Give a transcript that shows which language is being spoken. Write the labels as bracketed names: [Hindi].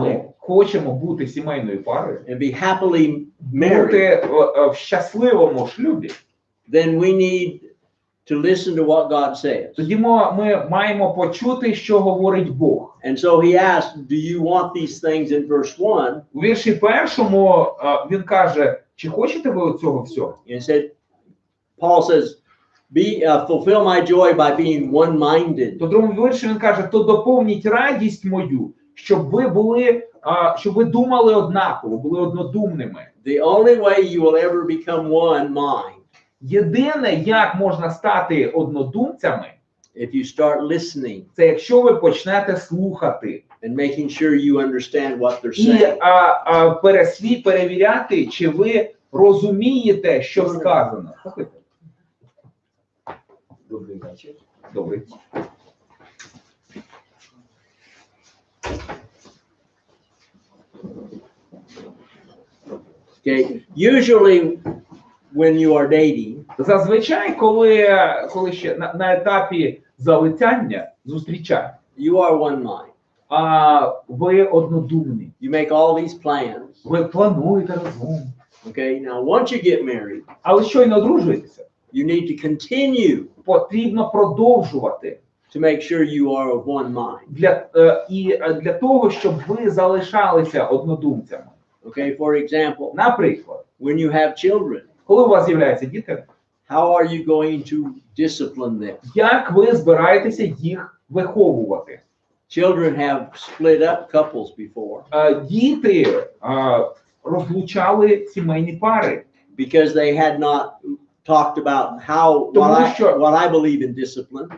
[Ukrainian] ми хочемо бути сімейною парою, [English] and be happily married, [Ukrainian] бути в щасливому шлюбі, [English] then we need to listen to what God says. [Ukrainian] тоді ми маємо почути, що говорить Бог. [English] And so he asked, do you want these things in verse 1? [Ukrainian] У вірші першому він каже, чи хочете ви цього всього? [English] And he said, Paul says, fulfill my joy by being one-minded. [Ukrainian] То в другому вірші він каже, то доповніть радість мою, щоб ви думали однаково, були однодумними. [English] The only way you will ever become one mind, [Ukrainian] Єдине, як можна стати однодумцями, [English] if you start listening [Ukrainian] це якщо ви почнете слухати [English] and making sure you understand what they're [Ukrainian] і [English] saying. [Ukrainian] перевіряти, чи ви розумієте, що сказано. Добрий вечір. Добре. [English] Okay, usually when you are dating, [Ukrainian] Зазвичай, коли ще на етапі залицяння, зустрічання, [English] you are one mind. [Ukrainian] Ви однодумні. [English] You make all these plans. [Ukrainian] Ви плануєте разом. [English] Okay, now once you get married, [Ukrainian] Але щойно одружуєтеся, [English] you need to continue [Ukrainian] потрібно продовжувати [English] to make sure you are of one mind. [Ukrainian] для того, щоб ви залишалися однодумцями. [English] Okay, for example, [Ukrainian] Наприклад, [English] when you have children, [Ukrainian] коли у вас з'являються діти, [English] how are you going to discipline them? [Ukrainian] як ви збираєтеся їх виховувати? [English] Children have split up couples before [Ukrainian] Діти розлучали сімейні пари, [English] because they had not talked about how what I believe in discipline.